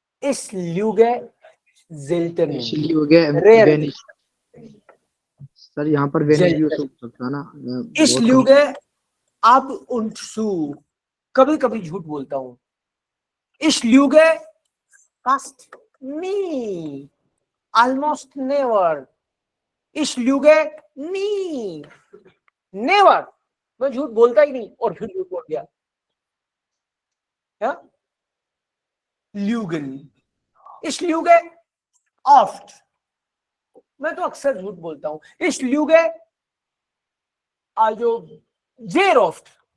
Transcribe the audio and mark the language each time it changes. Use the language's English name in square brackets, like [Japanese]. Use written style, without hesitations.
[German] इस ल्यूगे ज़ेल्टन, [Hindi] इसलिए हो गया [English] Rare। [German] वेनिश। [Hindi] सर यहाँ पर वेनिश भी हो सकता है ना। [German] इस ल्यूगे ab und zu, [Hindi] कभी कभी झूठ बोलता हूं. [German] Ich lüge fast nie, [English] almost never. [German] Ich lüge nie, [English] never. [Hindi] मैं झूठ बोलता ही नहीं और फिर झूठ बोल दिया. [German] Ja? Lügen. Ich lüge oft. [Hindi] मैं तो अक्सर झूठ बोलता हूं. [German] Ich lüge also sehr oft.